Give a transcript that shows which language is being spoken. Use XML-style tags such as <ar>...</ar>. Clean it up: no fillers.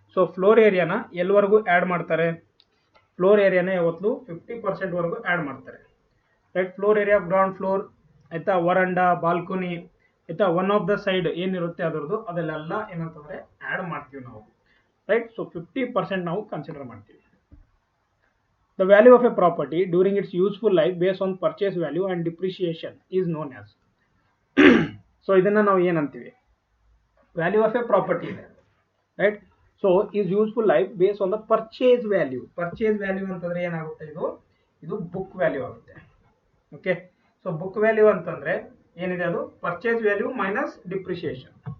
<kn>So floor ಏರಿಯಾನ ಎಲ್ಲಿವರೆಗೂ add ಮಾಡ್ತಾರೆ, floor ಏರಿಯಾನ ಯಾವತ್ತು 50% ವರೆಗೂ ಆ್ಯಡ್ ಮಾಡ್ತಾರೆ, right. Floor area ground floor, ಆಯಿತಾ, ವರಂಡಾ, ಬಾಲ್ಕೊನಿ, ಆಯಿತಾ, ಒನ್ ಆಫ್ ದ ಸೈಡ್ ಏನಿರುತ್ತೆ ಅದರದ್ದು ಅದೆಲ್ಲ ಏನಂತಂದರೆ ಆ್ಯಡ್ ಮಾಡ್ತೀವಿ ನಾವು, ರೈಟ್. ಸೊ 50% ನಾವು ಕನ್ಸಿಡರ್ ಮಾಡ್ತೀವಿ.</kn> <en>The value of a property during its useful life based on purchase value and depreciation is known as.</en> <kn>So ಇದನ್ನ ನಾವು ಏನಂತೀವಿ, ವ್ಯಾಲ್ಯೂ ಆಫ್ ಎ ಪ್ರಾಪರ್ಟಿ ಇದೆ, right.</kn> <en>So is useful life base on the purchase value.</en> <kn>Purchase value ಅಂತಂದ್ರೆ ಏನಾಗುತ್ತೆ, ಇದು book value ಆಗುತ್ತೆ. Okay. So book value ಅಂತಂದ್ರೆ ಏನಿದೆ, ಅದು ಪರ್ಚೇಸ್ ವ್ಯಾಲ್ಯೂ ಮೈನಸ್ ಡಿಪ್ರಿಸಿಯೇಷನ್.</kn>